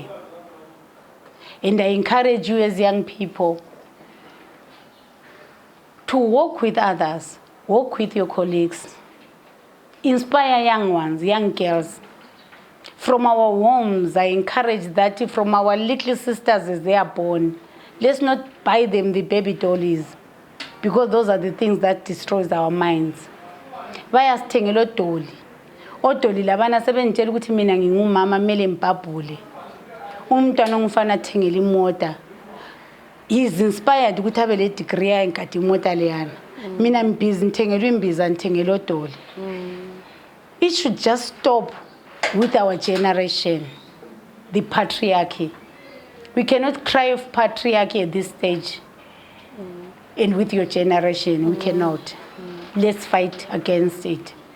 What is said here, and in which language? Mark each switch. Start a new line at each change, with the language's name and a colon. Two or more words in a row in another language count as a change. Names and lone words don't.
English: And I encourage you as young people to walk with others, walk with your colleagues, inspire young ones, young girls. From our homes, I encourage that from our little sisters as they are born, let's not buy them the baby dollies, because those are the things that destroys our minds.
North Ndebele: Bayasithengela odoli. Odoli labana sebengitshela ukuthi mina ngingumama kumele ngibhabhule. Umntwana ongifana athengela imota.
English: He's inspired
North Ndebele: ukuthi abe le degree engikade imota leyana. Mina ngibhizi ngithengela imbiza ngithengela odoli.
English: It should just stop with our generation, the patriarchy. We cannot cry of patriarchy at this stage. And with your generation, we cannot. Let's fight against it.